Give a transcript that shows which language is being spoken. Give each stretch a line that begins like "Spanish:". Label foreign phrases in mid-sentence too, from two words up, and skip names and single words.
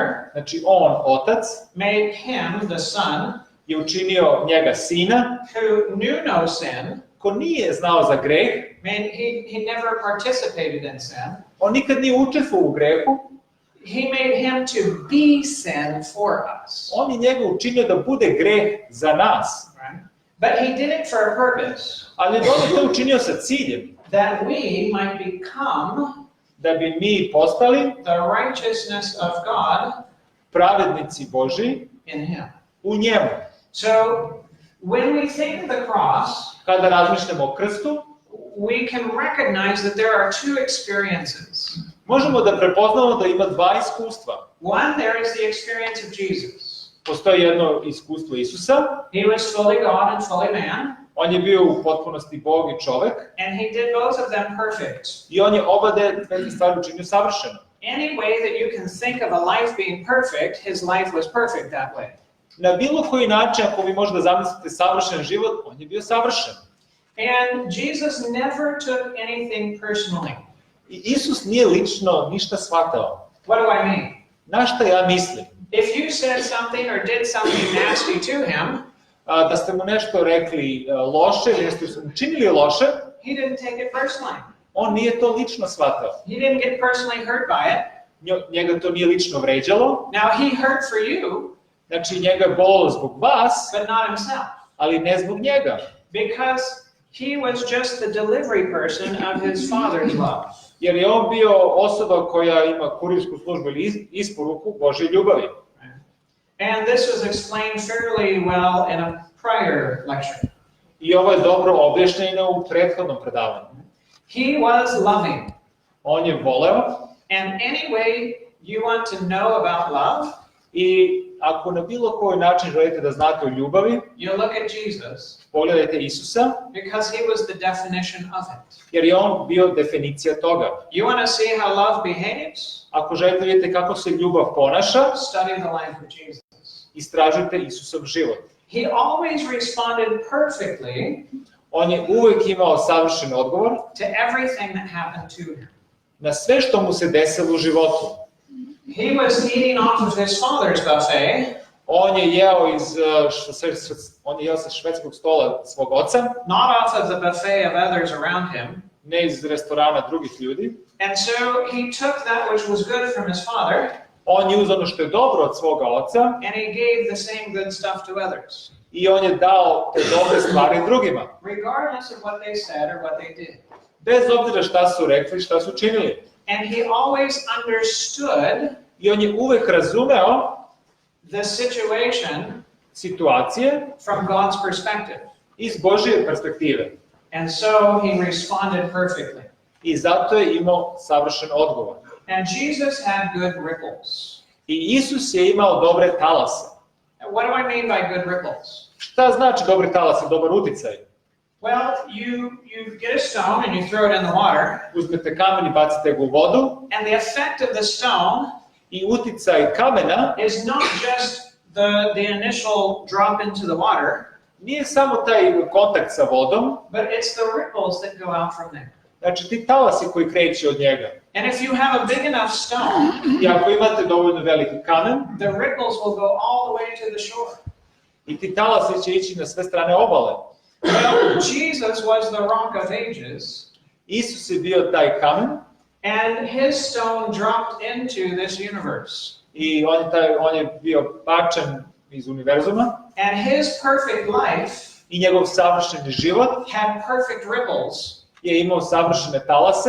Serbian: Znači on, Otac,
English: made him, the Son,
Serbian: je učinio njega sina,
English: who knew no sin.
Serbian: ko nije znao za greh,
English: He never participated in sin.
Serbian: on nikad nije učestvovao u grehu,
English: He made him to be sin for us.
Serbian: on je njega učinio da bude greh za nas.
English: Right? But he did it for a purpose,
Serbian: Ali je on to učinio sa ciljem,
English: that we might become
Serbian: da bi mi postali
English: the righteousness of God
Serbian: pravednici Božji
English: in him.
Serbian: u njemu.
English: So when we think of the cross,
Serbian: Kada razmišljamo o krstu,
English: we can recognize that there are two experiences.
Serbian: možemo da prepoznamo da ima dva iskustva.
English: One, there is the experience of Jesus.
Serbian: Postoji jedno iskustvo Isusa,
English: He was fully God and fully man,
Serbian: on je bio u potpunosti Bog i čovek,
English: and he did both of them perfect.
Serbian: i on je oba dve stvari učinio savršeno.
English: Any way that you can think of a life being perfect, his life was perfect that way.
Serbian: Na bilo koji način, ako vi možete zamisliti savršen život, on je bio savršen.
English: And Jesus never took anything personally.
Serbian: I Isus nije lično ništa shvatao.
English: What do I mean?
Serbian: Na šta ja mislim?
English: If you said something or did something nasty to him,
Serbian: Da ste mu nešto rekli loše ili ste mu učinili loše,
English: he didn't take it personally.
Serbian: on nije to lično shvatao.
English: He didn't get personally hurt by it.
Serbian: Njega to nije lično vređalo,
English: Now he hurt for you,
Serbian: znači njega je bolilo zbog vas,
English: but not himself,
Serbian: ali ne zbog njega.
English: because he was just the delivery person of his Father's love.
Serbian: Jer je on bio osoba koja ima kurirsku službu ili isporuku Božje ljubavi.
English: And this was explained fairly well in a prior lecture.
Serbian: I ovo je dobro objašnjeno u prethodnom predavanju.
English: He was loving.
Serbian: On je voleo
English: And any way you want to know about love,
Serbian: i ako na bilo koji način želite da znate o ljubavi,
English: you look at Jesus
Serbian: pogledajte Isusa,
English: because he was the definition of it.
Serbian: jer je on bio definicija toga.
English: You want to see how love behaves?
Serbian: Ako želite vidjeti kako se ljubav ponaša,
English: Study the life of Jesus.
Serbian: istražujte Isusov život.
English: He always responded perfectly
Serbian: On je uvijek imao savršen odgovor
English: to everything that happened to him.
Serbian: na sve što mu se desilo u životu.
English: He was eating off of his father's buffet,
Serbian: On je jeo sa švedskog stola svog oca,
English: not off of the buffet of others around him.
Serbian: ne iz restorana drugih ljudi.
English: And so he took that which was good from his father,
Serbian: On je uzeo ono što je dobro od svoga oca
English: and he gave the same good stuff to others,
Serbian: i on je dao te dobre stvari drugima.
English: regardless of what they said or what they did.
Serbian: Bez obzira šta su rekli, šta su činili.
English: And he always understood
Serbian: I on je uvek razumeo
English: the situation
Serbian: situacije
English: from God's perspective.
Serbian: iz Božje perspektive.
English: And so he responded perfectly.
Serbian: I zato je imao savršen odgovor.
English: And Jesus had good ripples.
Serbian: I Isus je imao dobre talase.
English: And what do I mean by good ripples?
Serbian: Šta znači dobri talas i dobar uticaj?
English: Well, you get a stone and you throw it in the water,
Serbian: Uzmete kamen i bacite ga u vodu
English: and the effect of the stone
Serbian: i uticaj kamena
English: is not just the initial drop into the water,
Serbian: nije samo taj kontakt sa vodom,
English: but it's the ripples that go out from there.
Serbian: znači ti talasi koji kreću od njega.
English: And if you have a big enough stone,
Serbian: I ako imate dovoljno veliki kamen,
English: the ripples will go all the way to the shore.
Serbian: i ti talasi će ići na sve strane obale.
English: Well, Jesus was the rock of ages,
Serbian: Isus je bio taj kamen
English: and his stone dropped into this universe.
Serbian: i on je bio bačen iz univerzuma
English: And his perfect life
Serbian: i njegov savršeni život
English: had perfect ripples.
Serbian: je imao savršene talase